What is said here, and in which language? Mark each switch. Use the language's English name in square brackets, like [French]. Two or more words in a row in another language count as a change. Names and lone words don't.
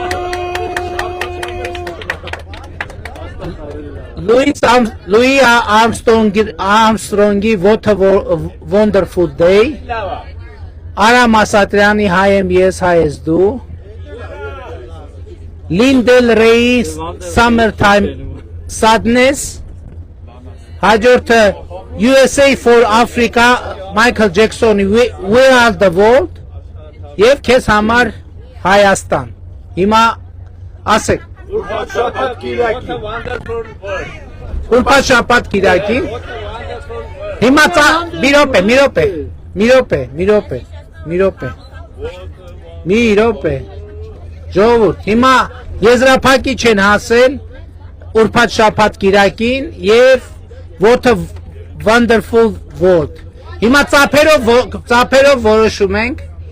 [Armenian] Լուի Արմստրոնգի What a Wonderful Day, Արամ Ասատրյանի Հայ եմ ես, հայ ես դու, Լինդել Ռեյի Summertime Sadness, հաջորդը USA for Africa, Michael Jacksoni We Are the World, եւ քեզ համար Հայաստան։ Հիմա ասեք Ուրբաթ շաբաթ կիրակի։ Հիմա մի րոպե։ Ժողովուրդ, հիմա եզրափակի չեն հասել ուրբաթ շաբաթ կիրակին եւ What a Wonderful World։ Հիմա ծափերով որոշում ենք,